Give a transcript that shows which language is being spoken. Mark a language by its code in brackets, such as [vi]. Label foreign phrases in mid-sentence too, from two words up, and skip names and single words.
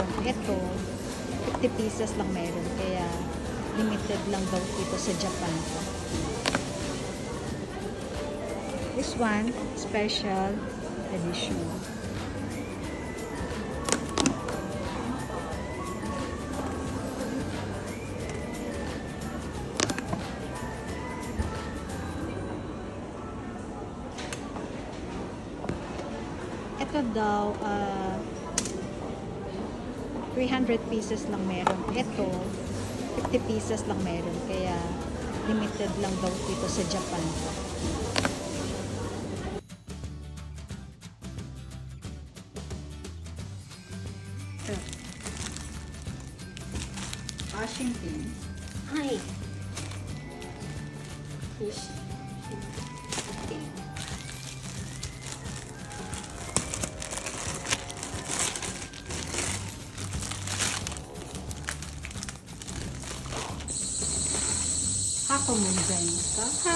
[tl] Ito, 50 pieces lang meron. Kaya, limited lang daw dito sa Japan. [en] This one, special edition. [tl] Ito daw, 300 pieces lang meron. Ito, 50 pieces lang meron. Kaya, limited lang daw dito sa Japan. Ito. [en] Washing pin. [ja] はい。よし。箱もございますか？